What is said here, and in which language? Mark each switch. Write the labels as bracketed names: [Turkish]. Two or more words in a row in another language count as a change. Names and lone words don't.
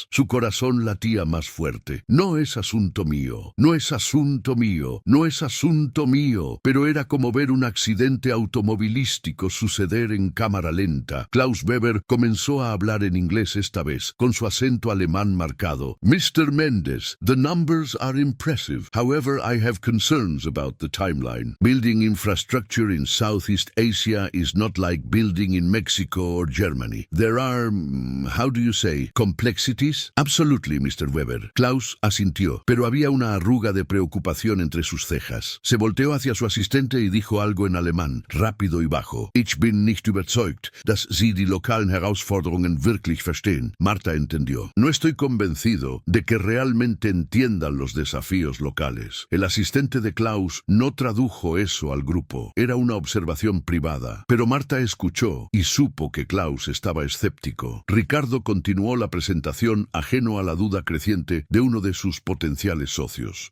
[Spanish] Su corazón latía más fuerte. No es asunto mío, no es asunto mío, no es asunto mío. Pero era como ver un accidente automovilístico suceder en cámara lenta. Klaus Weber comenzó a hablar en inglés esta vez, con su acento alemán marcado. [English] Mr. Mendes, the numbers are impressive. However, I have concerns about the timeline. Building infrastructure in Southeast Asia is not like building in Mexico or Germany. There are, how do you say, complexities? Absolutely, Mr. Weber. [Spanish] Klaus asintió, pero había una arruga de preocupación entre sus cejas. Se volteó hacia su asistente y dijo algo en alemán, rápido y bajo. [German] Ich bin nicht überzeugt, dass Sie die lokalen Herausforderungen wirklich verstehen. [Spanish] Marta entendió. No estoy convencido de que realmente entiendan los desafíos locales. El asistente de Klaus no tradujo eso al grupo. Era una observación privada. Pero Marta escuchó y supo que Klaus estaba escéptico. Ricardo continuó la presentación ajeno a la duda creciente de uno de sus potenciales socios.